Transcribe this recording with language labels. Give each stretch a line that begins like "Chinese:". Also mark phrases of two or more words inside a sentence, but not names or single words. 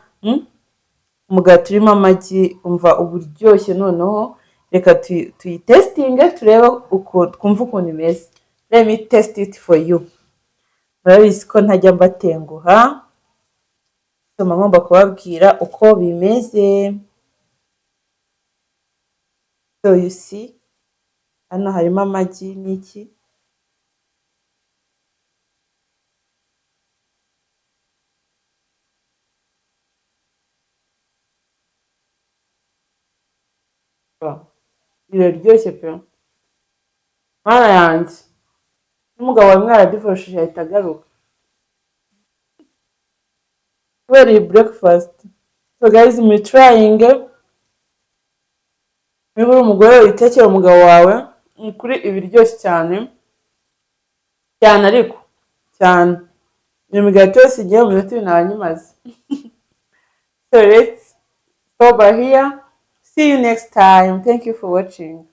Kinyarwanda: Umugati urimo amagi, umva uburyoshye. Noneho reka tuyitestinge turebe uko twumva ukuntu imeze.
English: Let me test it for you.
Kinyarwanda: Murabizi ko ntajya mbatenguha, so ngomba kubabwira uko bimeze.
English: So you see,
Kinyarwanda: hano harimo amagi n'iki. Biraryoshye pe. Mwana yanjye, n'umugabo wawe mwaradufashije ahita agaruka kubera iyi breakfast. So guys, muri trying, niba uri umugore witekera umugabo wawe, ni kuri ibiryoshye cyane cyane, ariko cyane iyo migati yose igiye mu minota 2 nabanyimaze.
English: So let's stop here. See you next time. Thank you for watching.